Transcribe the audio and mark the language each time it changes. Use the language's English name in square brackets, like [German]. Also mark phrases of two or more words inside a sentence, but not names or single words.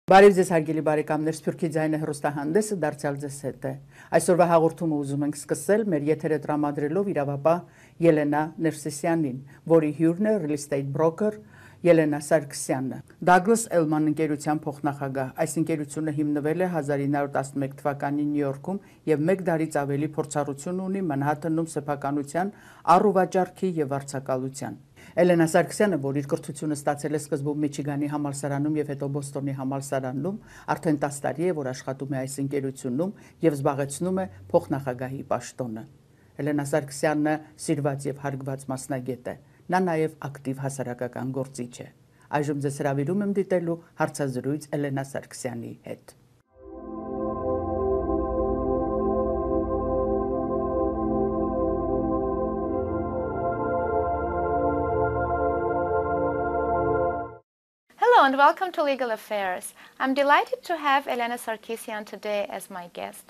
[Armenian] Բարև ձեզ հարգելի բարեկամներ, Սփյուռքի ձայնը հեռուստահանդեսը դարձյալ ձեզ հետ է։ Այսօրվա հաղորդումը ուզում ենք սկսել մեր եթերը տրամադրելով իրավապահ Ելենա Ներսիսյանին, որի հյուրն է [English] real estate broker [Armenian] Ելենա Սարգսյանը։ Douglas Elliman ընկերության փոխնախագահ։ Այս ընկերությունը հիմնվել է 1911 թվականին Նյու Յորքում եւ 1 դարից ավելի փորձառություն ունի Մանհաթենում սեփականության, առուվաճառքի եւ վարձակալության։ Ելենա Սարգսյանը, որ իր կրթությունը ստացել է սկզբում Միչիգանի համալսարանում եւ հետո Բոստոնի համալսարանում, արդեն 10 տարի է, որ աշխատում է այս ընկերությունում եւ զբաղեցնում է փոխնախագահի պաշտոնը։ Ելենա Սարգսյանը սիրված եւ հարգված մասնագետ է։ Նա նաեւ ակտիվ հասարակական գործիչ է։ Այժմ ձեզ հրավիրում եմ դիտելու հարցազրույց Ելենա Սարգսյանի հետ։ [English] Hello and welcome to Legal Affairs. I'm delighted to have Ելենա Sarkisyan today as my guest.